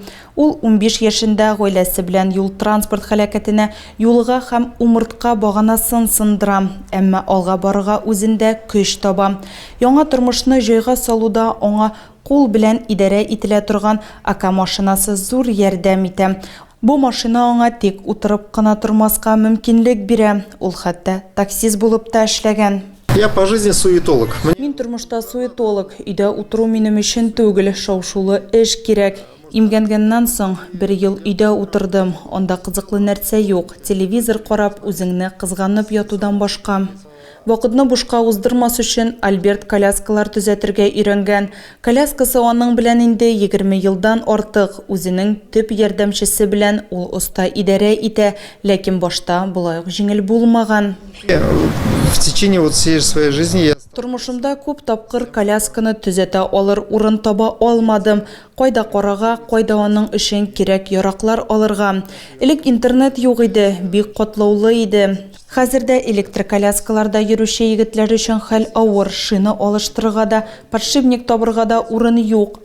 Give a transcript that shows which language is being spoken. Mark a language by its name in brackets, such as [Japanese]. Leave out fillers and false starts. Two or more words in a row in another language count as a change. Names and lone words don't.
[Tatar] Ул 15 яшендә гаиләсе белән юл транспорт һәлакәтенә юлга һәм умыртка баганасын сындыра, әмма алга барырга үзендә көч таба. Яңа тормышны җайга салуда аңа кул белән идарә ителә торган АК машинасы зур ярдәм итә. Бу машина аңа тик утырып кына тормаска мөмкинлек бирә. Ул хәтта таксист булып та эшләгән. [Russian] Я по жизни суетолог. [Tatar] Мин тормышта суетолог, өйдә утыру минем өчен түгел, шау-шулы эш кирәк. Имгәнгәннән соң 1 ел өйдә утырдым. Анда кызыклы нәрсә юк. Телевизор карап, үзеңне кызганып ятудан башка. Вакытны бушка уздырмас өчен Альберт коляскалар төзәтергә өйрәнгән. Коляскасы аның белән инде 20 елдан артык. Үзенең төп ярдәмчесе белән ул оста идарә итә, ләкин башта булай ук җиңел булмаган. [Russian] В течение вот всей своей жизни я... [Tatar] Тормышымда күп тапкыр колясканы төзәтә алыр урын таба алмадым. Кайда карага, кайда аның өчен кирәк яраклар алырга. Элек интернет юк иде, бик катлаулы иде. Хәзердә электроколяскаларда йөрүче егетләр өчен хәл авыр, шина алыштырырга да, подшипник табырга да урын юк.